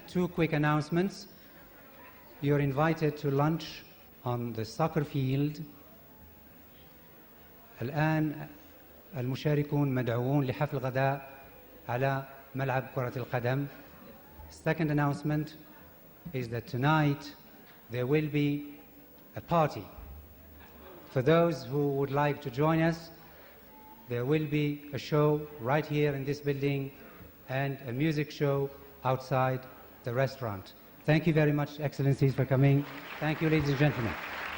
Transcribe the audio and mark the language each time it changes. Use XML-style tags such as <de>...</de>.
<en>Two quick announcements. You're invited to lunch on the soccer field.</en> <ar>الآن المشاركون مدعوون لحفل غداء على ملعب كرة القدم.</ar> <en>Second announcement is that tonight there will be a party. For those who would like to join us, there will be a show right here in this building and a music show outside the restaurant. Thank you very much, Excellencies, for coming. Thank you, ladies and gentlemen.</en>